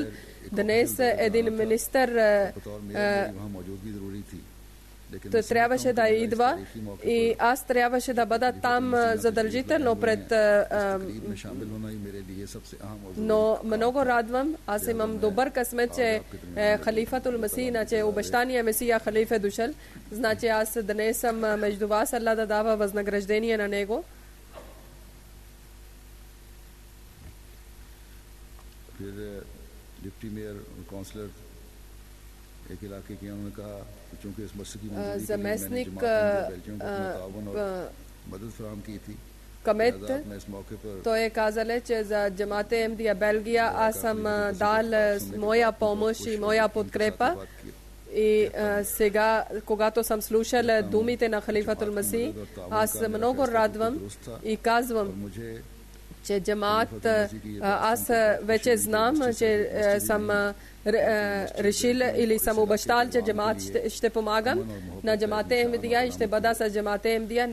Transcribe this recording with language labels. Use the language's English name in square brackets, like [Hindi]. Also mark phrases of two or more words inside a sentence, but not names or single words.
[Bulgarian] Днес един министър трябваше да идва и аз трябваше да бъда там задължително пред... Но много радвам, аз имам добър късмет, че халифатул Масих, че обещания Месия халиф е дошъл. Значи аз днес съм между вас, Аллах да дава възнаграждение на него. [English] deputy mayor [Hindi] और काउंसलर एक इलाके के उन्होंने कहा कि चूंकि इस मस्जिद की [Bulgarian] заместник [Hindi] मदद फराहम की थी [Bulgarian] Камет, той е казал, че за Джамате Емдия Белгия аз съм дал моя помощ и моя подкрепа. И сега, когато съм слушал думите на халифатул Масих, аз много радвам и казвам, че джамаат, аз вече знам, че съм решил или съм обещал, че джамаат ще помагам на Джамате Емдия и ще бъда с Джамате Емдия.